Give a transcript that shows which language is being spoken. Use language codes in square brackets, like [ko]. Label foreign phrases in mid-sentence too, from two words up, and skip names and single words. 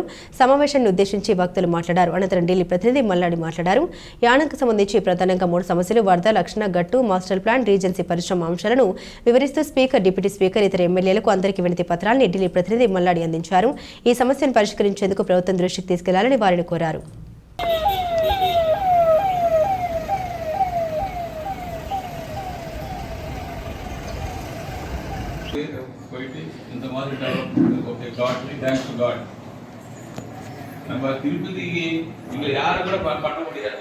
[te] సమావేశాన్ని ఉద్దేశించి వక్తలు మాట్లాడారు. అనంతరం ఢిల్లీ ప్రతినిధి మల్లాడి మాట్లాడారు. యానంకు సంబంధించి ప్రధానంగా 3 సమస్యలు వరద, లక్షణ, గట్టు, [en] master plan, [te] రీజెన్సీ పరిశ్రమ అంశాలను వివరిస్తూ [en] speaker, deputy speaker, [te] ఇతర ఎమ్మెల్యేలకు అందరికీ వినతి పత్రాలను ఢిల్లీ ప్రతినిధి మల్లాడి అందించారు. ఈ సమస్యను పరిష్కరించేందుకు ప్రభుత్వం దృష్టికి తీసుకెళ్లాలని వారిని కోరారు. [ta] இந்த மாதிரி [en] development okay God thanks to God. [ta] நம்ம திருப்பதிக்கு இங்க யாரும் கூட பண்ண முடியாது.